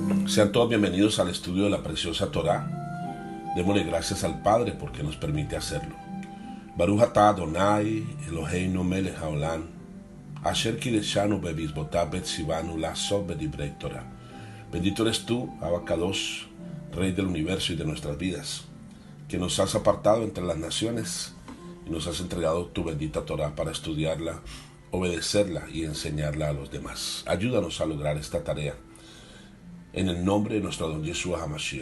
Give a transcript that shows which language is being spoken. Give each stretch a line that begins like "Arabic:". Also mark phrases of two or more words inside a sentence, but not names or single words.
Spanish: Sean todos bienvenidos al estudio de la preciosa Torá. Démosle gracias al Padre porque nos permite hacerlo.
Hebrew: ברוך אתה אדוני אלוהינו מלך העולם אשר קדשנו במצוותיו וצוונו לעסוק בדברי תורה.
Spanish: Bendito eres tú,
Hebrew: אבא קדוש,
Spanish: Rey del universo y de nuestras vidas, que nos has apartado entre las naciones y nos has entregado tu bendita Torá para estudiarla, obedecerla y enseñarla a los demás. Ayúdanos a lograr esta tarea. En el nombre de nuestro Don Yeshua HaMashiach.